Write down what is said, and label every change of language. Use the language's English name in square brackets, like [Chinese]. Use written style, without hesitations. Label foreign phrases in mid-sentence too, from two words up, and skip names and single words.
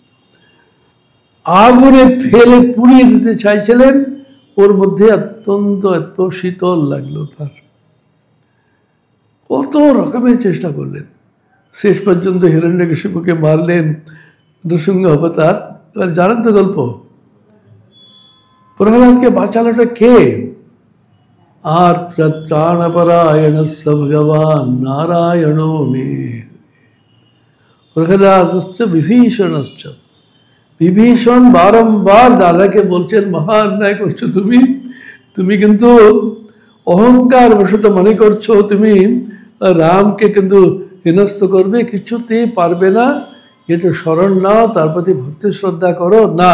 [Bangla] আগুনে ফেলে পুড়িয়ে দিতে চাইছিলেন, ওর মধ্যে অত্যন্ত এত শীতল লাগলো তার। কত রকমের চেষ্টা করলেন, শেষ পর্যন্ত হিরণ্যকশিপুকে মারলেন নৃসিংহ অবতার। জানেন তো গল্প? প্রহ্লাদকে বাঁচালোটা কে? [Sanskrit] आर्त्रत्राणपरायणस्य भगवान् नारायणो मे। प्रहलादश्च विभीषणश्च। [Bangla] বিভীষণ বারংবার দাদাকে বলছেন মহা অন্যায় করছো তুমি, তুমি কিন্তু অহংকার বশত মনে করছো তুমি রামকে কিন্তু হেনস্থ করবে, কিছুতেই পারবে না, এটা শরণ নাও, তার প্রতি ভক্তি শ্রদ্ধা করো না।